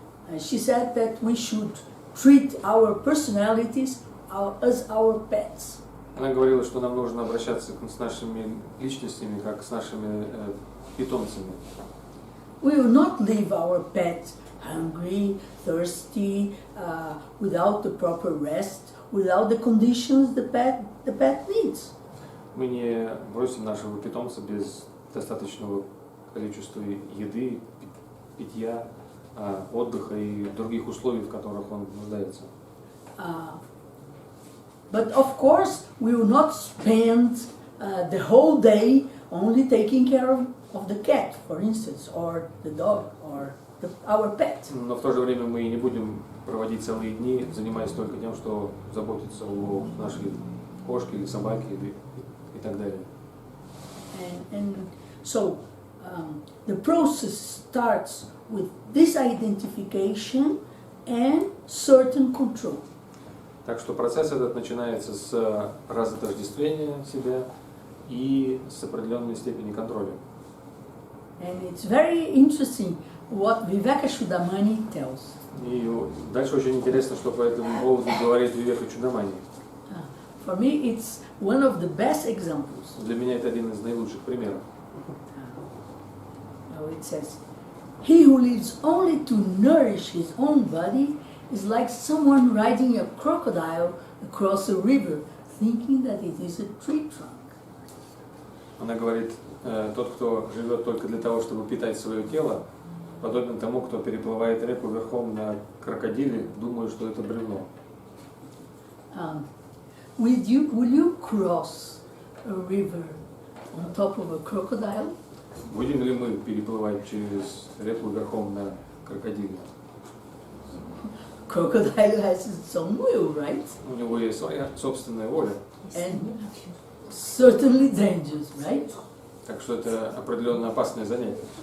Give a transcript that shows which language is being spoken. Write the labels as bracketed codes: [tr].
[en] And she said that we should treat our personalities as our pets. [ru] Она говорила, что нам нужно обращаться с нашими личностями, как с нашими питомцами. [en] We will not leave our pet hungry, thirsty, without the proper rest, without the conditions the pet needs. [ru] Мы не бросим нашего питомца без достаточного количества еды, питья, отдыха и других условий, в которых он нуждается. [en] But of course, we will not spend the whole day only taking care of the cat, for instance, or the dog, or our pet. [ru] Но в то же время мы не будем проводить целые дни, занимаясь только тем, что заботиться о нашей кошке или собаке и так далее. [en] And so the process starts with this identification and certain control. [ru] Так что процесс этот начинается с разотождествления себя и с определенной степени контроля. [en] And it's very interesting what Vivekachudamani tells. [ru] И дальше очень интересно, что по этому поводу говорит Вивекачудамани. [en] For me, it's one of the best examples. [ru] Для меня это один из наилучших примеров. [en] It says, he who lives only to nourish his own body is like someone riding a crocodile across a river, thinking that it is a tree trunk. [ru] Она говорит, тот, кто живет только для того, чтобы питать свое тело, подобен тому, кто переплывает реку верхом на крокодиле, думая, что это бревно. [en] Will you cross a river on top of a crocodile? [ru] Будем ли мы переплывать через реку верхом на крокодиле? [en] Crocodile has its own will, right? [ru] У него есть своя собственная воля. [en] And certainly dangerous, right? [ru] Так что это определенно опасное занятие.